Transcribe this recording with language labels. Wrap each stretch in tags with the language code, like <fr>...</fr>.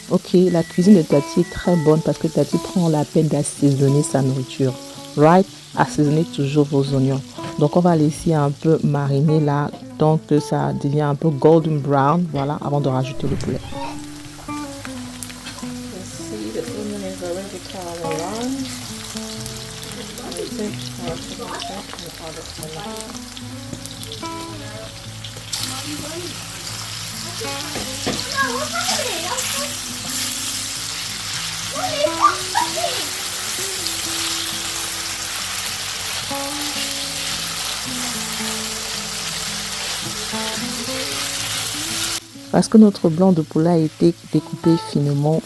<fr>Ok, la cuisine de Tati est très bonne parce que Tati prend la peine d'assaisonner sa nourriture.</fr> <en>Right?</en> <fr>Assaisonnez toujours vos oignons. Donc on va laisser un peu mariner là, donc que ça devient un peu</fr> <en>golden brown,</en> <fr>voilà, avant de rajouter le poulet.</fr> <en>the onion is already caramelized. I take our tomato and add it</en> <fr>parce que notre blanc de poulet a été découpé finement.</fr>